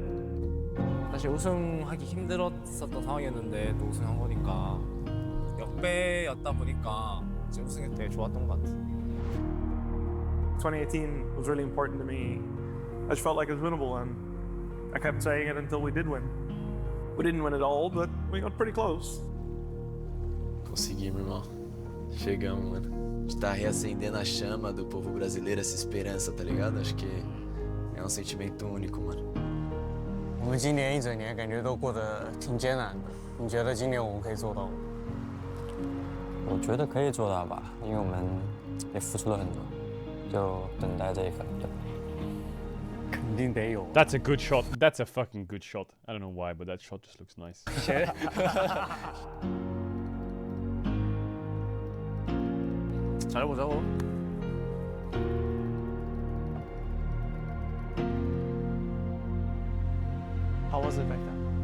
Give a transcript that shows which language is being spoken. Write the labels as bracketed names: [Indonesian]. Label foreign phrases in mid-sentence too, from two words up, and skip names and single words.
[Korean] 사실 우승하기 힘들었었던 상황이었는데 또 우승한 거니까 역배였다 보니까 이제 우승이 되게 좋았던 것 같아. [English] 2018 was really important to me. I just felt like it was winnable, and I kept saying it until we did win. We didn't win it all, but we got pretty close. [Portuguese] Conseguimos, irmão. Chegamos, mano. A gente tá reacendendo a chama do povo brasileiro, essa esperança, tá ligado? Acho que é um sentimento único, mano. [Chinese] 我们今年一整年感觉都过得挺艰难的，你觉得今年我们可以做到吗？我觉得可以做到吧，因为我们也付出了很多，就等待这一刻。肯定得有。 [English] That's a good shot. That's a fucking good shot. I don't know why, but that shot just looks nice. [Korean] 잘해보자고. [English] How was it back then?